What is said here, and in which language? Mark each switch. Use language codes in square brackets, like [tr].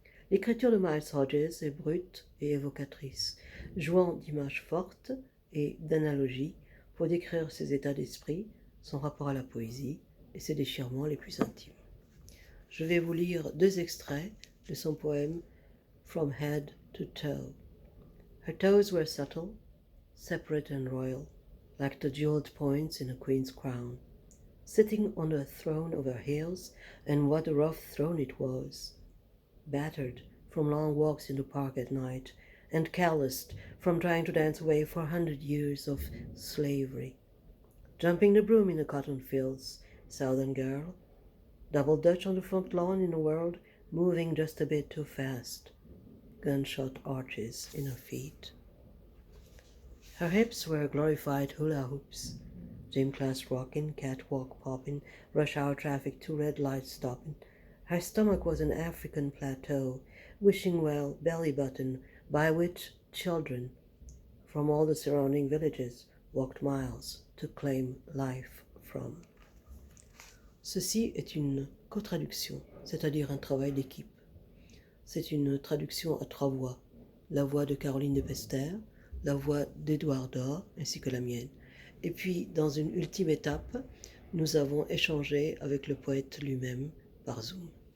[fr] L'écriture de Miles Hodges est brute et évocatrice, jouant d'images fortes et d'analogies pour décrire ses états d'esprit, son rapport à la poésie et ses déchirements les plus intimes. Je vais vous lire 2 extraits de son poème From Head to Toe. [en] Her toes were subtle, separate and royal, like the jeweled points in a queen's crown, sitting on a throne of her heels, and what a rough throne it was, battered from long walks in the park at night, and calloused from trying to dance away 400 years of slavery. Jumping the broom in the cotton fields, Southern girl, double Dutch on the front lawn in a world moving just a bit too fast, gunshot arches in her feet. Her hips were glorified hula hoops, gym class rocking, catwalk popping, rush hour traffic, 2 red lights stopping. Her stomach was an African plateau, wishing well belly button, by which children from all the surrounding villages walked miles to claim life from. [fr] Ceci est une co-traduction, c'est-à-dire un travail d'équipe. C'est une traduction à 3 voix, la voix de Caroline de Pester, la voix d'Édouard Dor, ainsi que la mienne. Et puis, dans une ultime étape, nous avons échangé avec le poète lui-même par Zoom.